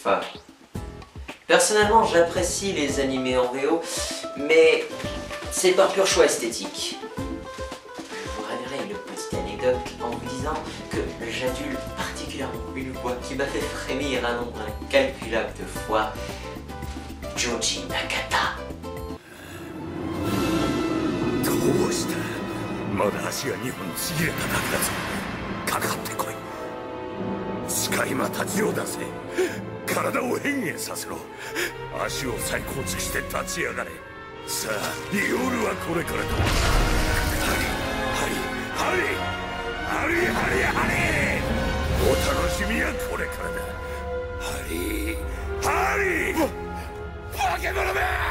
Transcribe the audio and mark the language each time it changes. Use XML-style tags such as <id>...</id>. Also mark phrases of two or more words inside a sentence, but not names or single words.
<fr>Personnellement, j'apprécie les animés en VO, mais c'est par pur choix esthétique. Je vous révélerai une petite anecdote en vous disant que j'adule particulièrement une voix qui m'a fait frémir un nombre incalculable de fois, Joji Nakata.</fr> <ja>どうしたまだ足が2本ちぎれただけだぞかかってこい使い魔たちを出せ体を変幻させろ足を再構築して立ち上がれさあ夜はこれからだハリお楽しみはこれからだハリ化け物め</ja>